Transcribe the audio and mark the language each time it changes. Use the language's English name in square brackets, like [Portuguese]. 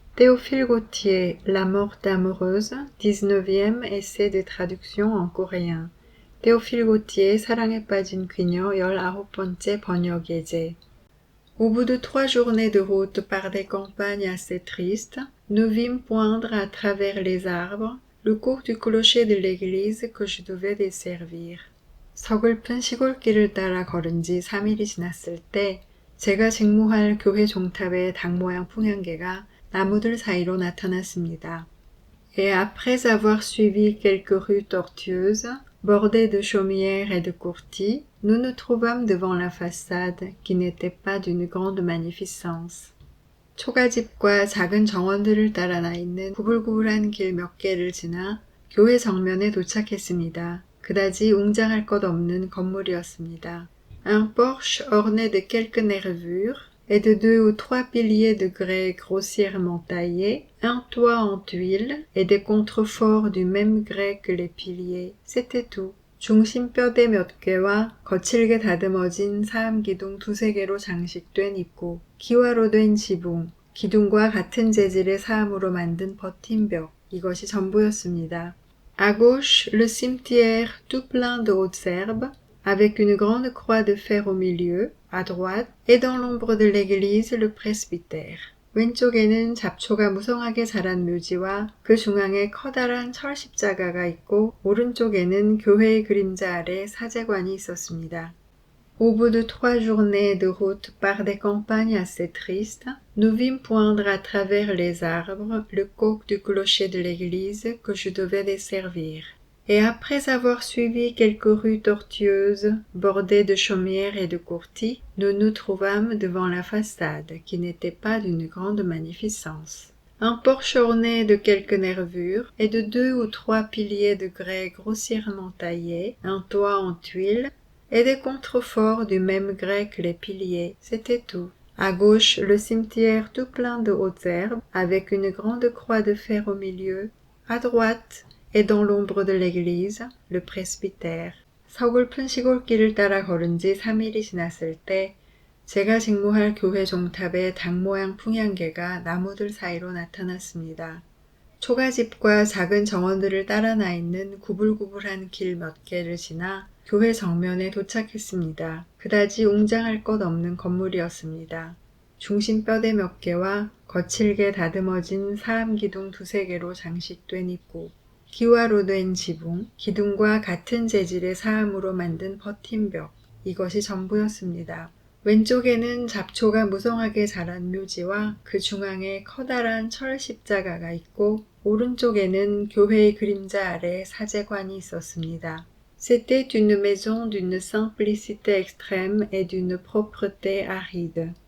[French] Théophile Gautier, La morte amoureuse, 19e essai de traduction en coréen. [Korean] Théophile Gautier, 사랑에 빠진 귀녀, 19번째 번역 예제. [French] Au bout de 3 journées de route par des campagnes assez tristes, nous vîmes poindre à travers les arbres le cours du clocher de l'église que je devais desservir. [Korean] 서글픈 시골길을 따라 걸은 지 3일이 지났을 때 제가 직무할 교회 종탑의 닭 모양 풍향계가 나무들 사이로 나타났습니다. [French] Et après avoir suivi quelques rues tortueuses, bordées de chaumières et de courtis, nous nous trouvâmes devant la façade qui n'était pas d'une grande magnificence. [Korean] 초가집과 작은 정원들을 따라 나 있는 구불구불한 길 몇 개를 지나 교회 정면에 도착했습니다. 그다지 웅장할 것 없는 건물이었습니다. [French] Un porche orné de quelques nervures et de 2 ou 3 piliers de grès grossièrement taillés, un toit en tuiles et des contreforts du même grès que les piliers. C'était tout. [Korean] 중심뼈대 몇 개와 거칠게 다듬어진 사암기둥 2-3개로 장식된 입구, 기와로 된 지붕, 기둥과 같은 재질의 사암으로 만든 버팀벽, 이것이 전부였습니다. [French] À gauche, le cimetière tout plein de hautes herbes, avec une grande croix de fer au milieu, à droite, et dans l'ombre de l'église, le presbytère. [Korean] 왼쪽에는 잡초가 무성하게 자란 묘지와 그 중앙에 커다란 철 십자가가 있고 오른쪽에는 교회의 그림자 아래 사제관이 있었습니다. [French] Au bout de 3 journées de route par des campagnes assez tristes, nous vîmes poindre à travers les arbres le coq du clocher de l'église que je devais desservir. Et après avoir suivi quelques rues tortueuses, bordées de chaumières et de courtis, nous nous trouvâmes devant la façade, qui n'était pas d'une grande magnificence. Un porche orné de quelques nervures et de 2 ou 3 piliers de grès grossièrement taillés, un toit en tuiles, et des contreforts du même grès que les piliers, c'était tout. À gauche, le cimetière tout plein de hautes herbes, avec une grande croix de fer au milieu. À droite, et dans l'ombre de l'église, le presbytère. [Korean] 서글픈 시골길을 따라 걸은 지 3일이 지났을 때 제가 직무할 교회 종탑의 닭 모양 풍향계가 나무들 사이로 나타났습니다. 초가집과 작은 정원들을 따라 나 있는 구불구불한 길 몇 개를 지나 교회 정면에 도착했습니다. 그다지 웅장할 것 없는 건물이었습니다. 중심뼈대 몇 개와 거칠게 다듬어진 사암기둥 2-3개로 장식된 입구, 기와로 된 지붕, 기둥과 같은 재질의 사암으로 만든 버팀벽, 이것이 전부였습니다. 왼쪽에는 잡초가 무성하게 자란 묘지와 그 중앙에 커다란 철 십자가가 있고 오른쪽에는 교회의 그림자 아래 사제관이 있었습니다. [French] C'était une maison d'une simplicité extrême et d'une propreté aride.